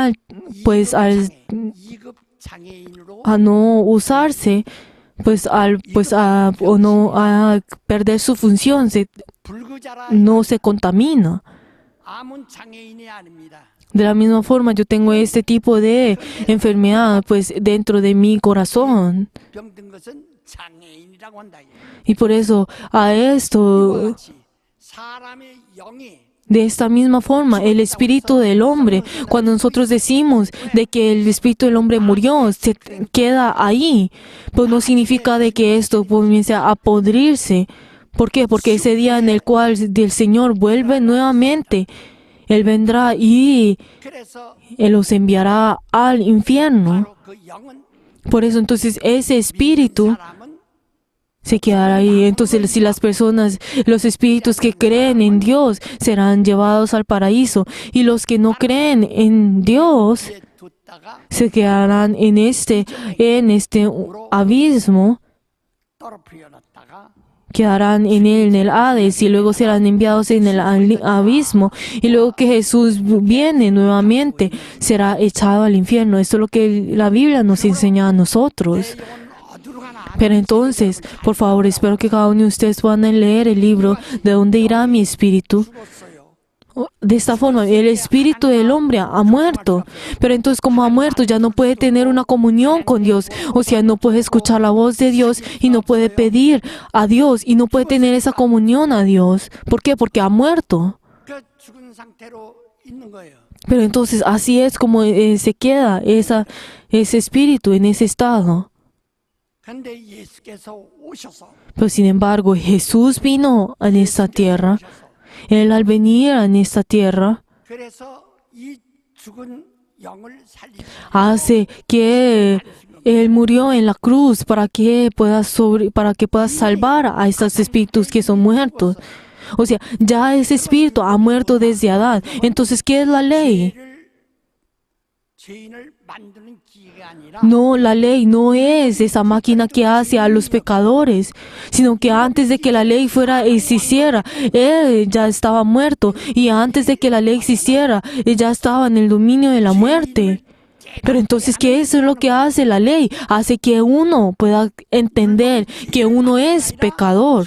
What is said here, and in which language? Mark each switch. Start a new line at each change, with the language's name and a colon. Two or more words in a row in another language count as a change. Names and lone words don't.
Korean: 이급 장애인으로
Spanish: a no usarse, o no a perder su función,
Korean: 불구자라
Spanish: no se contamina.
Korean: 암은 장애인이 아닙니다.
Spanish: De la misma forma, yo tengo este tipo de enfermedad, pues, dentro de mi corazón.
Korean: 병든 것은 장애인이라고 한다.
Spanish: Y por eso, a esto,
Korean: 같이 사람의 영이
Spanish: de esta misma forma, el espíritu del hombre, cuando nosotros decimos de que el espíritu del hombre murió, se queda ahí, pues no significa de que esto comience a podrirse. ¿Por qué? Porque ese día en el cual el Señor vuelve nuevamente, Él vendrá y
Korean: 그래서
Spanish: Él los enviará al infierno.
Korean: 바로 그 영은
Spanish: Por eso entonces ese espíritu
Korean: 사람은
Spanish: se quedará ahí. Entonces, si las personas, los espíritus que creen en Dios serán llevados al paraíso, y los que no creen en Dios
Korean: 이제 뒀다가
Spanish: se quedarán en este abismo,
Korean: 떨어뜨려 놨다가
Spanish: quedarán en el Hades, y luego serán enviados en el abismo, y luego que Jesús viene nuevamente será echado al infierno. Esto es lo que la Biblia nos enseña a nosotros.
Korean: 내 영혼 어디로 가나
Spanish: Pero entonces, por favor, espero que cada uno de ustedes puedan leer el libro ¿De dónde irá mi espíritu?
Korean: 죽었어요.
Spanish: De esta forma, el espíritu del hombre ha muerto. Pero entonces, como ha muerto, ya no puede tener una comunión con Dios. O sea, no puede escuchar la voz de Dios y no puede pedir a Dios y no puede tener esa comunión a Dios. ¿Por qué? Porque ha muerto.
Korean: 그 죽은 상태로 있는 거예요.
Spanish: Pero entonces, así es como se queda ese espíritu en ese estado.
Korean: 근데 예수께서 오셔서
Spanish: Pero sin embargo, Jesús vino en esta tierra. Él al venir en esta tierra
Korean: 그래서 이 죽은 영을 살리고
Spanish: hace que Él murió en la cruz para que pueda salvar a estos espíritus que son muertos. O sea, ya ese espíritu ha muerto desde Adán. Entonces, ¿qué es la ley?
Korean: 죄인을 만드는 기계가 아니라
Spanish: No, la ley no es esa máquina que hace a los pecadores, sino que antes de que la ley existiera, Él ya estaba muerto, y antes de que la ley existiera, Él ya estaba en el dominio de la muerte. Pero entonces, ¿qué es lo que hace la ley? Hace que uno pueda entender que uno es pecador.